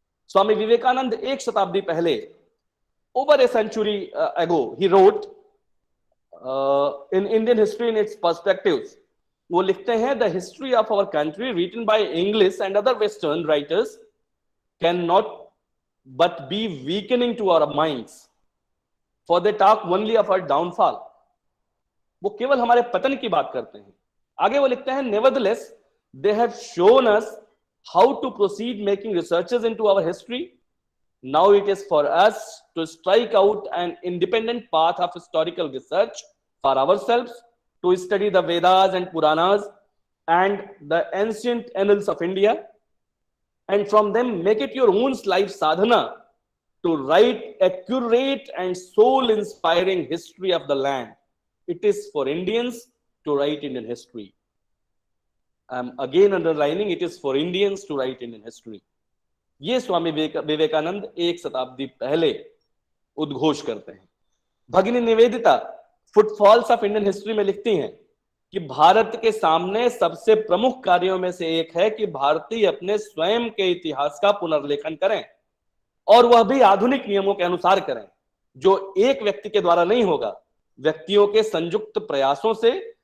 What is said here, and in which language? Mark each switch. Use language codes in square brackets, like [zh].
[hi] स्वामी विवेकानंद एक शताब्दी पहले, [en] over a century ago, he wrote in Indian history in its perspectives, [hi] वो लिखते हैं, [en] The history of our country written by English and other western writers can not but be weakening to our minds, for they talk only of our downfall. [hi] वो केवल हमारे पतन की बात करते हैं। आगे वो लिखते हैं, [en] Nevertheless they have shown us how to proceed making researches into our history. Now it is for us to strike out an independent path of historical research for ourselves, to study the Vedas and Puranas and the ancient annals of India, and from them make it your own life sadhana to write accurate and soul-inspiring history of the land. It is for Indians to write Indian history. I'm again underlining, it is for Indians to write Indian history. [hi] ये स्वामी विवेकानंद एक शताब्दी पहले उद्घोष करते हैं। भगिनी Nivedita footfalls of Indian history में लिखती हैं कि भारत के सामने सबसे प्रमुख कार्यों में से एक है कि भारतीय अपने स्वयं के इतिहास का पुनर्लेखन करें, और वह भी आधुनिक नियमों के अनुसार करें, जो एक व्यक्ति के द्वारा नहीं होगा, व्यक्तियों के संयुक्त प्रयासों से।